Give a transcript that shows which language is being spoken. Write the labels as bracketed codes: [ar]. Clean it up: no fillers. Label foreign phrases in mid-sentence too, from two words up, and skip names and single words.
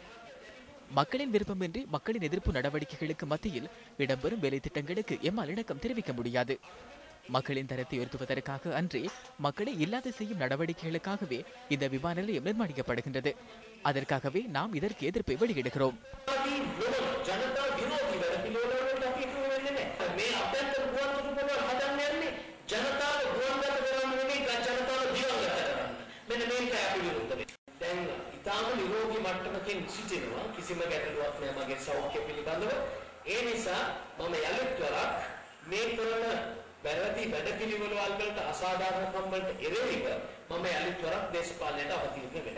[ta] மக்களின் விருப்பமின்றி மக்களின் எதிர்ப்பு நடவடிக்கைகளுக்கு மத்தியில் இடம்பெறும் வேலை திட்டங்களுக்கு எம்மால் இணக்கம் தெரிவிக்க முடியாது. மக்களின் தரத்தை உயர்த்துவதற்காக அன்றி மக்களை இல்லாத செய்யும் நடவடிக்கைகளுக்காகவே இந்த விமான நிலையம் நிர்மாணிக்கப்படுகின்றது. அதற்காகவே நாம் இதற்கு எதிர்ப்பை வெளியிடுகிறோம். [si] ඉතාම නිරෝගී මට්ටමකින් සිටිනවා කිසිම ගැටලුවක් නැහැ මගේ සෞඛ්‍ය පිළිබඳව ඒ නිසා මම යලිත් වරක් මේ කරන වැරදි වැඩපිළිවෙළ වලට අසාධාරණකම් වලට එරෙහිව මම යලිත් වරක් දේශපාලනයට අවතීර්ණ වෙනවා.